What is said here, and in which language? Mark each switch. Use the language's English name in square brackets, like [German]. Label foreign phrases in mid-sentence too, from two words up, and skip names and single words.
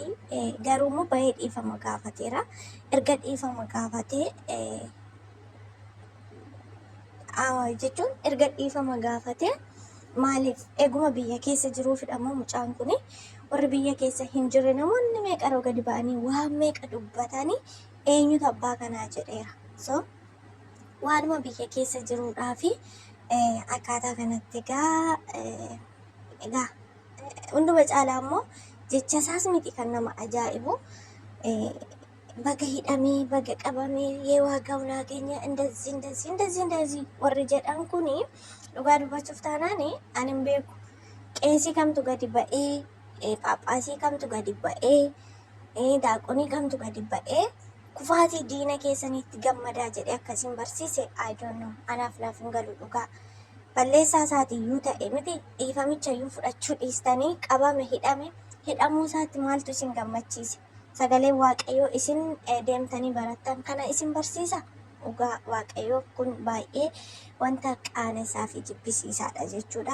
[Oromo] Garuu immoo bahee dhiifama gaafateera. Erga dhiifama gaafatee jechuun erga dhiifama gaafatee maaliif eeguma biyya keessa jiruufidha moo mucaan kuni warri biyya keessa hin jirre namoonni meeqa yeroo gadi ba'anii waan meeqa dubbatanii eenyutu abbaa kanaa jedheera. So waanuma biyya keessa jiruudhaafi akkaataa kanatti egaa hunduma caalaa immoo jecha isaas miti kan nama ajaa'ibu. Baga hidhamee baga qabamee [Amharic] የዋጋ ውናገኘ እንደዚህ [Oromo] warri jedhan kuni dhugaa dubbachuuf taanaan anin beeku qeesii kamtu gadi ba'ee phaaphaasii kamtu gadi ba'ee daaqonii kamtu gadi ba'ee kufaatii diina keessanitti gammadaa jedhee akkasiin barsiise [English] I don't know. [Oromo] Anaaf naaf hin galu dhugaa. Balleessaa isaatiiyyuu ta'e miti dhiifamichayyuu fudhachuu dhiistanii qabame hidhamuu isaatti maaltu isin gammachiise? Sagalee Waaqayyoo isin deemtanii barattan kana isin barsiisa. Dhugaa Waaqayyoo kun baay'ee wanta qaanessaa fi jibbisiisaadha jechuudha.